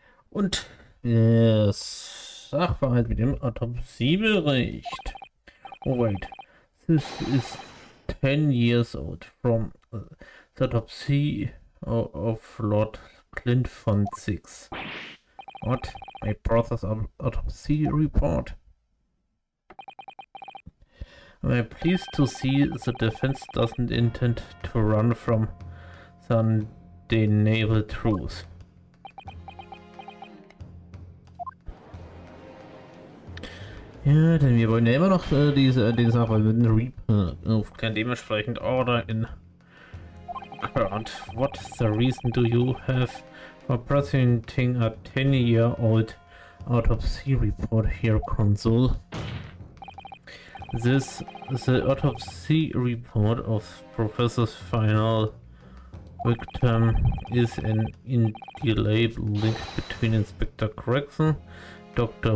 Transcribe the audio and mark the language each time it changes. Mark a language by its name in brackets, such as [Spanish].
[German] Und der Sachverhalt mit dem Autopsiebericht. [English] Oh wait, this is 10 years old from the autopsy of Lord Clint von Six. What? My brother's autopsy report? I'm pleased to see the defense doesn't intend to run from the undeniable truth. [German] Ja, denn wir wollen ja immer noch den Sachverhalt mit dem Reaper aufklären, dementsprechend [English] Order in Court. What is the reason do you have for presenting a 10-year-old autopsy report here, Consul? This the autopsy report of Professor's final victim is an indelible link between Inspector Gregson, Dr.